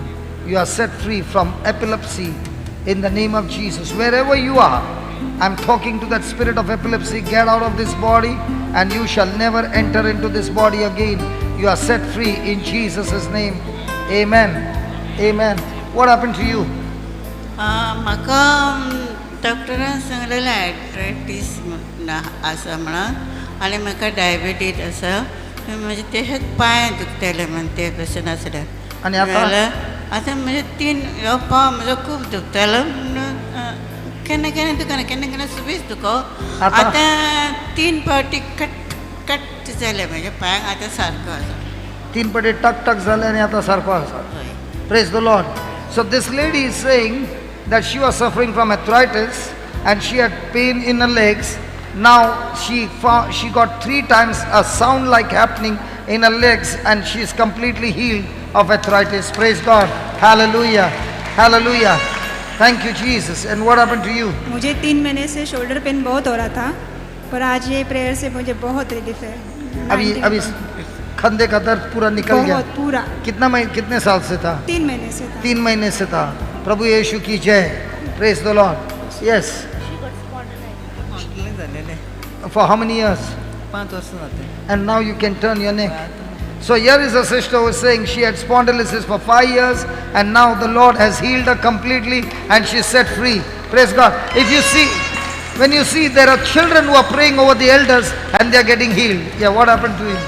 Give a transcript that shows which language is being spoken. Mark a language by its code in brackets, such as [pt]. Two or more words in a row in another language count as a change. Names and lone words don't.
[en] You are set free from epilepsy in the name of Jesus. Wherever you are, I'm talking to that spirit of epilepsy. Get out of this body and you shall never enter into this body again. You are set free in Jesus' name. Amen. Amen. What happened to you? [kok] म्हाका डॉक्टरान सांगलेलें आर्थरायटीस आसा म्हणून आनी म्हाका डायबिटीज आसा म्हणजे ते पांय दुखताले म्हण ते पेशंट आसले आनी आतां आतां म्हणजे 3 हो पांव म्हजो खूब दुखतालो केन्ना केन्ना दुखना केन्ना केन्ना सुबेज दुखो आतां 3 फावटी कट जाले म्हज्या पांयाक आतां सारको आसा 3 फावटी टक टक जाले आनी आतां सारको आसा. [en] Praise the Lord. So this lady is saying that she was suffering from arthritis and she had pain in her legs. Now she got 3 times a sound like happening in her legs and she is completely healed of arthritis. Praise God. Hallelujah. Hallelujah. Thank you Jesus. And what happened to you? [hi] मुझे 3 महीने से [en] shoulder pain [hi] बहुत हो रहा था पर आज ये प्रेयर से मुझे बहुत रिलीफ है. अभी खंदे का दर्द पूरा निकल गया. बहुत पूरा. कितने साल से था? 3 महीने से था. 3 महीने से था. प्रभु यीशु की जय. [en] Praise the Lord. Yes. For how many years? [kok] 5 वर्ष जाते. [en] And now you can turn your neck. So here is a sister who is saying she had spondylosis for 5 years and now the Lord has healed her completely and she is set free. Praise God. If you see, when you see there are children who are praying over the elders and they are getting healed. Yeah, what happened to him?